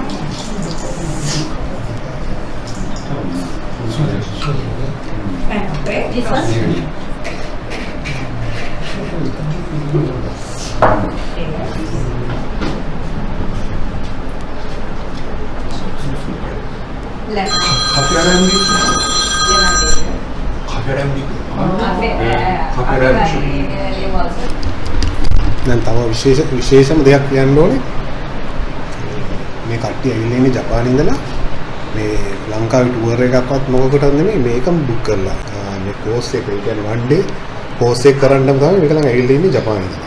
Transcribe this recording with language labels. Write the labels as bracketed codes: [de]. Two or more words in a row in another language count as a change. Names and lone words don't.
[en] Okay, this one. Lemon. [ko] 가벼운 음식. 가벼운 음식. 가벼운 음식. [si] දැන් තව විශේෂම දෙයක් කියන්න ඕනේ. මේ කට්ටිය ඇවිල්ලා ඉන්නේ ජපානයේ ඉඳලා මේ ලංකාවේ ටුවර් එකක්වත් මොකකටද නෙමෙයි මේකම බුක් කරලා. මේ කෝස් එක ඒ කියන්නේ [en] one day course [si] එක කරන්නම තමයි මේක ලං ඇවිල්ලා ඉන්නේ ජපානයේ ඉඳලා.